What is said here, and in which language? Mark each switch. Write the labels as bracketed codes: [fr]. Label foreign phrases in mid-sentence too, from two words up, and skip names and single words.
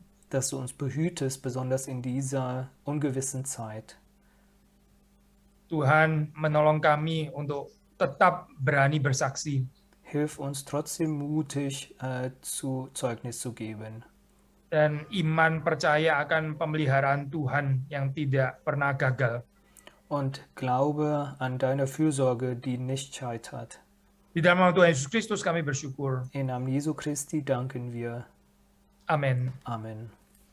[de] Dass du uns behütest, besonders in dieser ungewissen Zeit. [id] Tuhan menolong kami untuk tetap berani bersaksi. [de] Hilf uns trotzdem mutig zu Zeugnis zu geben. [id] Dan iman percaya akan pemeliharaan Tuhan yang tidak pernah gagal. [de] Und Glaube an deine Fürsorge, die nicht scheitert. [id] Di dalam nama Tuhan Yesus Kristus kami bersyukur. [de] In Namen Jesu Christi danken wir. [id] Amin. [de] Amen.